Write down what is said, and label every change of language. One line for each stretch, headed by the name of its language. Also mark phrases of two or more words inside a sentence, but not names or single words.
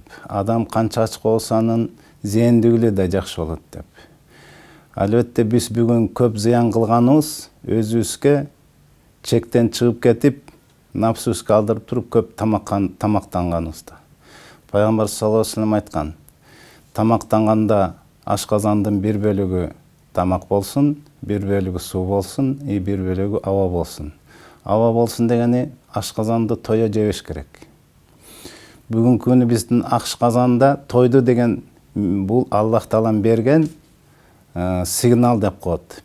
Kyrgyz: Адам канча ачка болсо анын зээндүүлүгү да жакшы болот деп. Албетте биз бүгүн көп зыян кылганыбыз өзүбүзгө чектен чыгып кетип, напсыбызга алдырып туруп көп тамактанганыбызда. Пайгамбар
Arabic: صلى الله عليه وسلم
Kyrgyz: айткан: тамактанганда ашказандын бир бөлүгү тамак болсун, бир бөлүгү суу болсун, бир бөлүгү аба болсун. Аба болсун дегени ашказанды тойо жебеш керек. Бүгүнкү күнү биздин ашказанда тойду деген бул Аллах Таалам берген сигнал деп коет.